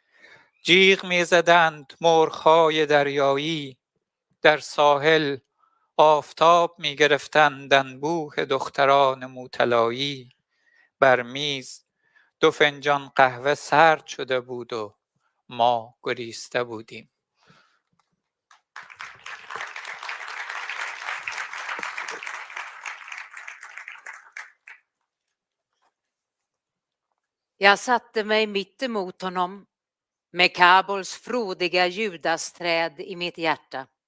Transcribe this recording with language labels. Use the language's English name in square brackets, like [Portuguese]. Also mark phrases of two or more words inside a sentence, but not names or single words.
[Persian] جیغ می زدند مرغ‌های دریایی، در ساحل آفتاب می گرفتند انبوه دختران موطلایی. بر میز 2 فنجان قهوه سرد شده بود و ما گریسته بودیم. [Swedish] Jag satte mig mitt emot honom med Kabols frodiga judasträd i mitt hjärta.